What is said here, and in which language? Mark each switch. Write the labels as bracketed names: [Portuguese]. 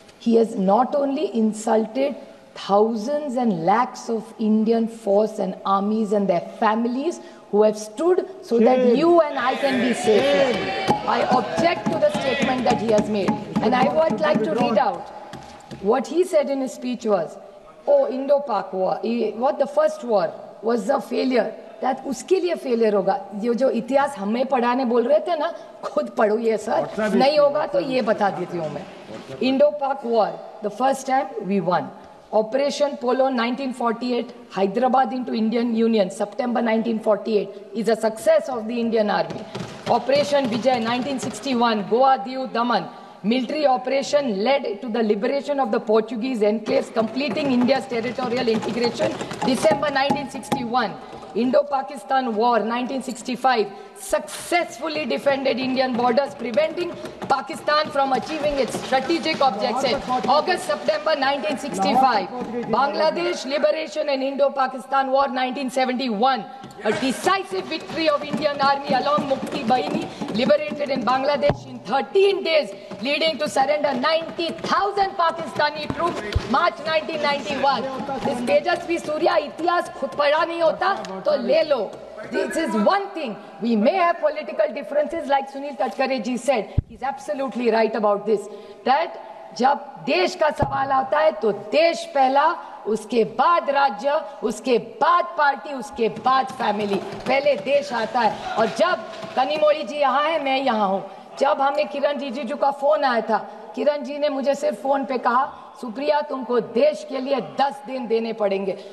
[English] He has not only insulted thousands and lakhs of Indian force and armies and their families who have stood so that you and I can be safe. I object to the statement that he has made, and I would like to read out what he said in his speech was, oh, Indo-Pak war, what the first war was a failure. That [Hindi] उसके लिए failure होगा। जो इतिहास हमें पढ़ाने बोल रहे थे ना, खुद पढ़ो ये सर, नहीं होगा तो ये बता देती हूँ मैं। [English] Indo-Pak war, the first time we won. Operation Polo 1948, Hyderabad into Indian Union, September 1948, is a success of the Indian Army. Operation Vijay 1961, Goa, Diu, Daman, military operation led to the liberation of the Portuguese enclaves, completing India's territorial integration, December 1961. Indo-Pakistan War 1965 successfully defended Indian borders, preventing Pakistan from achieving its strategic objectives. August-September 1965, Bangladesh liberation and Indo-Pakistan War 1971, a decisive victory of Indian Army along Mukti Bahini, liberated in Bangladesh in 13 days, leading to surrender 90,000 Pakistani troops, March 1991. This [Hindi] Tejasvi Surya इतिहास खुद पढ़ा नहीं होता तो ले लो. [English] This is one thing. We may have political differences, like Sunil Tadkare ji said. He's absolutely right about this. That [Hindi] जब देश का सवाल आता है तो देश पहला, उसके बाद राज्य, उसके बाद पार्टी, उसके बाद फैमिली, पहले देश आता है. और जब कनिमोड़ी जी यहाँ है, मैं यहाँ हूँ. जब हमें किरण रिजिजू का फोन आया था, किरण जी ने मुझे सिर्फ फोन पे कहा, सुप्रिया तुमको देश के लिए 10 दिन देने पड़ेंगे.